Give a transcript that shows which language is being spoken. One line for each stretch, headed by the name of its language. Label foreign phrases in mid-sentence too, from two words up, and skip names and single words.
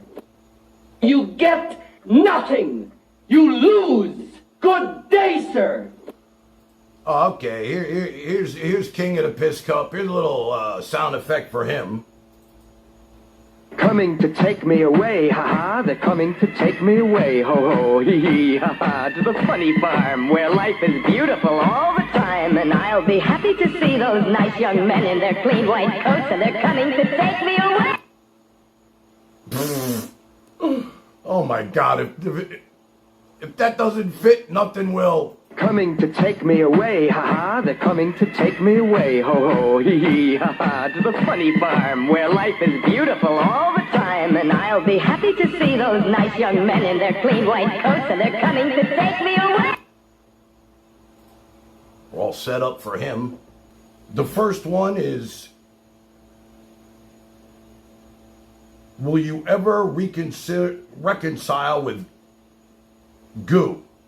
English: You get nothing. You lose. Good day, sir. Oh, okay, here's King of the Piss Cup. Here's a little sound effect for him. Coming to take me away, ha-ha, they're coming to take me away, ho-ho, hee-hee, ha-ha, to the funny farm where life is beautiful all the time. And I'll be happy to see those nice young men in their clean white coats, and they're coming to take me away. Oh my God, if that doesn't fit, nothing will. coming to take me away, ha-ha. They're coming to take me away, ho-ho, hee-hee, ha-ha. To the funny farm where life is beautiful all the time. And I'll be happy to see those nice young men in their clean white coats, and they're coming to take me away. We're all set up for him. The first one is, will you ever reconcile with goo?